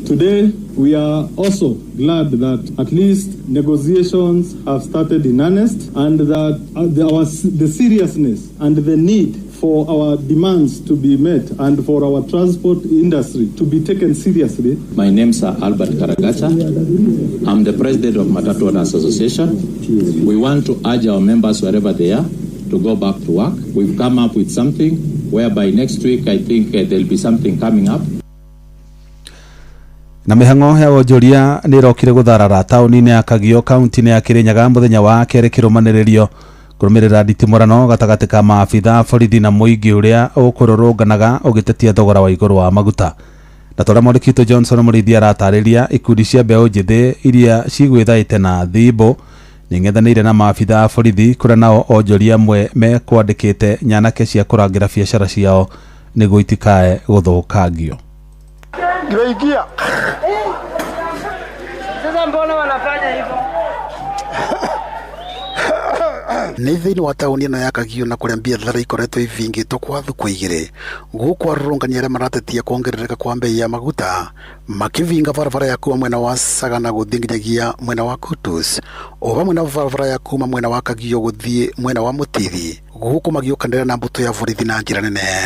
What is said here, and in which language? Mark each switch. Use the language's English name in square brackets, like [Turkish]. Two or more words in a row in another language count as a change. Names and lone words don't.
[English] Today, we are also glad that at least negotiations have started in earnest, and that the seriousness and the need for our demands to be met and for our transport industry to be taken seriously. My name is Albert Karagacha. I'm the president of Matatu Owners Association. We want to urge our members wherever they are to go back to work. We've come up with something whereby next week I think there'll be something coming up. [Kikuyu] Na mĩhang'o ya wonjoria nĩ ĩrokire gũtharara taũni-inĩ ya Kagio kaunti-inĩ ya Kirinyaga mũthenya wa kerĩ kĩrũmanĩrĩrio kũrũmĩrĩra nditimũrano gatagatĩ ka maabitha borithi na mũingĩ ũrĩa ũkũrũrũnganaga ũgĩtetia thogora wa igũrũ wa maguta. na tore Mwandĩkitwo Johnson Mũrĩithi aratarĩria ikundi cia mbeũ njĩthĩ iria cigwĩthaĩte na thimbo nĩng'ethanĩire na maabitha a borithi kũrĩa nao onjoria amwe mekwandĩkĩte nyanake cia kũrangĩra biacara ciao nĩguo itikae gũthũkangio. Ngiraingia. [Swahili] Sasa mbona wanafanya hivyo? [Kikuyu] Nĩ thĩinĩ wa taũni ĩno ya Kagio na kũrĩa biathara ikoretwo ivingĩtwo kwa thikũ igĩrĩ gũkũ arũrũngani arĩa maratetia kuongerereka kwa mbei ya maguta makivinga barabara ya kuma mwena wa Sagana gũthiĩ nginyagia mwena wa Kutus o vamwe na barabara ya kuma mwena wa Kagio gũthiĩ mwena wa Mũtithi gũkũ magĩũkanĩrĩra na mbũtũ ya borithi na njĩra nene.